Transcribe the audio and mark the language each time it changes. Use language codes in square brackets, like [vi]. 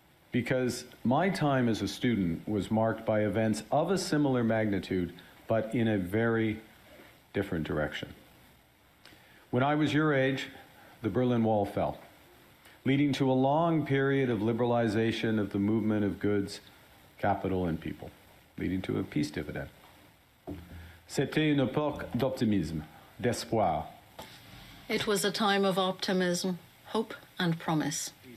[en] Because my time as a student was marked by events of a similar magnitude, but in a very different direction. When I was your age, the Berlin Wall fell, leading to a long period of liberalization of the movement of goods, capital, and people, leading to a peace dividend. [fr] C'était une époque d'optimisme, d'espoir. [en] It was a time of optimism, hope, and promise.